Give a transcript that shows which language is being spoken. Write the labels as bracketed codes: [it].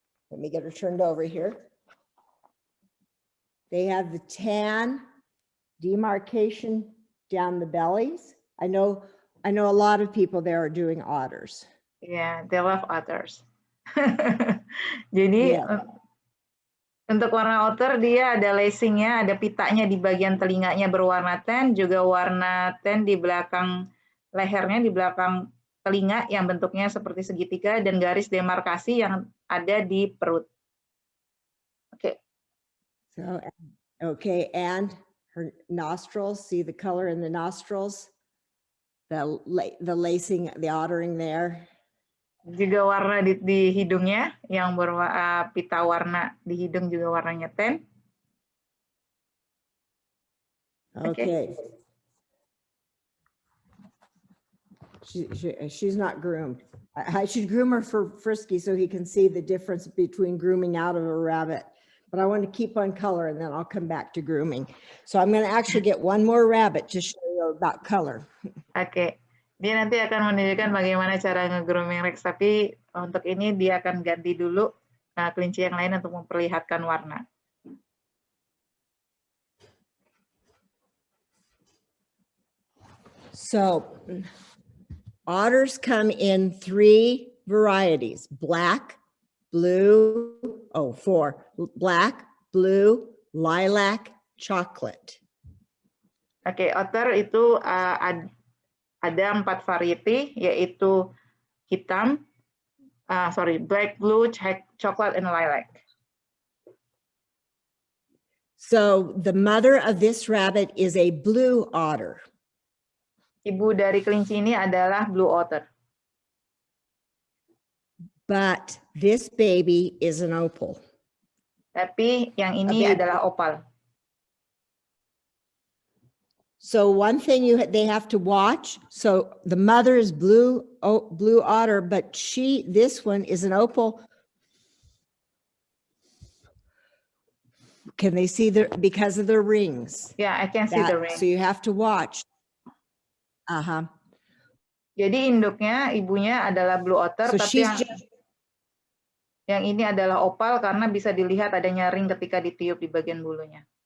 [en] Let me get her turned over here. They have the tan demarcation down the bellies. I know a lot of people there are doing otters. Yeah, they love otters. [id] Jadi untuk warna otter dia ada lacingnya, ada pitanya di bagian telinganya berwarna tan, juga warna tan di belakang lehernya, di belakang telinga yang bentuknya seperti segitiga, dan garis demarkasi yang ada di perut. Oke. [en] So, okay, and her nostrils, see the color in the nostrils? The lacing, the ottering there. [id] Juga warna di hidungnya, yang berwarna pita warna di hidung juga warnanya tan. [en] Okay. She's not groomed. I should groom her for Frisky so he can see the difference between grooming out of a rabbit. But I want to keep on color and then I'll come back to grooming. So I'm going to actually get one more rabbit to show you about color. [id] Oke. Dia nanti akan menunjukkan bagaimana cara nge-grooming Rex, tapi untuk ini dia akan ganti dulu kelinci yang lain untuk memperlihatkan warna. [en] So otters come in 3 varieties: black, blue, four, black, blue, lilac, chocolate. [id] Oke, otter itu ada 4 variety, yaitu hitam, black, blue, chocolate, and lilac. [en] So the mother of this rabbit is a blue otter. [id] Ibu dari kelinci ini adalah blue otter. [en] But this baby is an opal. [id] Tapi yang ini adalah opal. [en] So one thing they have to watch. So the mother is blue otter, but this one is an opal. Can they see because of the rings? Yeah, I can see the ring. So you have to watch. [id] Jadi induknya, ibunya adalah blue otter, [en] So [id] tapi yang ini adalah opal karena bisa dilihat adanya ring ketika ditiup di bagian bulunya.